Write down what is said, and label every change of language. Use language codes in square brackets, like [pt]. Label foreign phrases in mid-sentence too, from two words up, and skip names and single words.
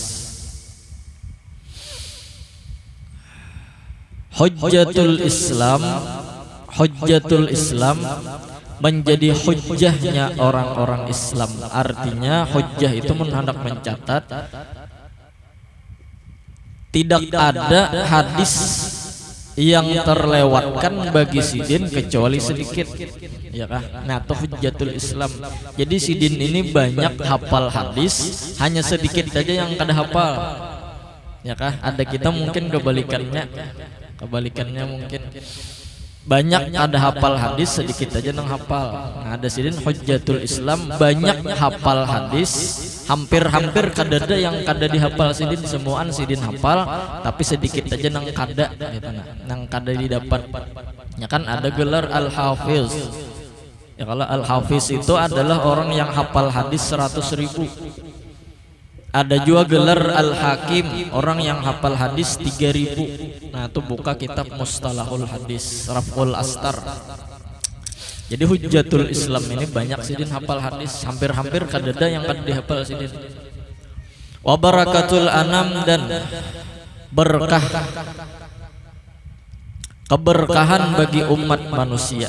[id] Hujjatul Islam menjadi hujjahnya orang-orang Islam. Artinya hujjah itu hendak mencatat tidak ada hadis yang terlewatkan bagi sidin kecuali sedikit, ya kah? Nah, itu hujjatul Islam. [bjn] Jadi sidin ini banyak hafal hadis, hanya sedikit saja yang kada hafal, ya kah? Ada kita mungkin kebalikannya mungkin banyak ada hafal hadis, sedikit aja nang hafal. Nah, ada sidin hujjatul Islam banyak hafal hadis, hampir-hampir kada ada yang kada dihafal sidin, semuaan sidin hafal, tapi sedikit aja nang kada gitu, nang kada didapat. [id] Ya kan ada gelar Al-Hafiz. Ya kalau Al-Hafiz itu adalah orang yang hafal hadis 100.000. Ada juga gelar Al-Hakim, orang yang hafal hadis 3.000. Nah, itu buka kitab Mustalahul Hadis, Raf'ul Astar. [bjn] Jadi hujjatul Islam ini banyak sidin hafal hadis, hampir-hampir kada ada yang kada dihafal sidin. [ar] وبركة الأنام, [id] dan berkah, keberkahan bagi umat manusia.